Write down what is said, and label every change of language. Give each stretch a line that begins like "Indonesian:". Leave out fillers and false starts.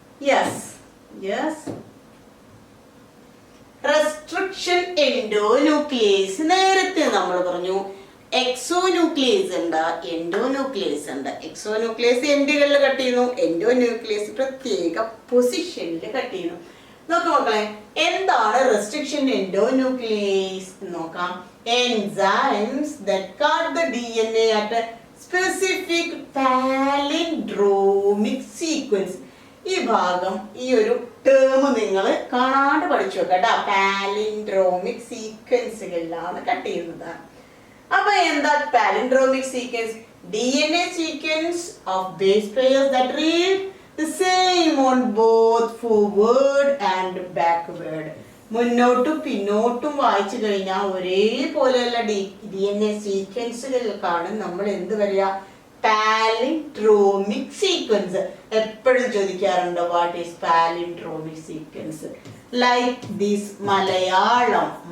Malayalam: Yes yes, restriction endonuclease നേരത്തെ നമ്മൾ പറഞ്ഞു. എക്സോന്യൂക്ലിയേസ് ഉണ്ട്, എൻഡോന്യൂക്ലിയേസ് ഉണ്ട്. എക്സോന്യൂക്ലിയേസ് എൻഡുകളിൽ കട്ട് ചെയ്യുന്നു, എൻഡോന്യൂക്ലിയേസ് പ്രത്യേക പൊസിഷനിൽ കട്ട് ചെയ്യുന്നു. നോക്കാം മക്കളെ, എന്താണ് റെസ്ട്രിക്ഷൻ എൻഡോന്യൂക്ലിയേസ് നോക്കാം.
English: Enzymes that cut the DNA at a specific palindromic sequence.
Malayalam: ഈ ഭാഗം, ഈ ഒരു ടേം നിങ്ങൾ കാണാണ്ട് പഠിച്ചു വെക്കുക കേട്ടോ. പാലിൻഡ്രോമിക് സീക്വൻസുകളിലാണ് കട്ട് ചെയ്യുന്നത്. അപ്പൊ എന്താ palindromic sequence?
English: DNA sequence of base pairs that read the same on both forward and backward.
Malayalam: മുന്നോട്ടും പിന്നോട്ടും വായിച്ചു കഴിഞ്ഞാൽ ഒരേപോലെയുള്ള DNA സീക്വൻസുകൾക്കാണ് നമ്മൾ എന്ത് പറയുക? Palindromic sequence. എപ്പോഴും ചോദിക്കാറുണ്ട്
English: What is palindromic sequence? Like this Malayalam.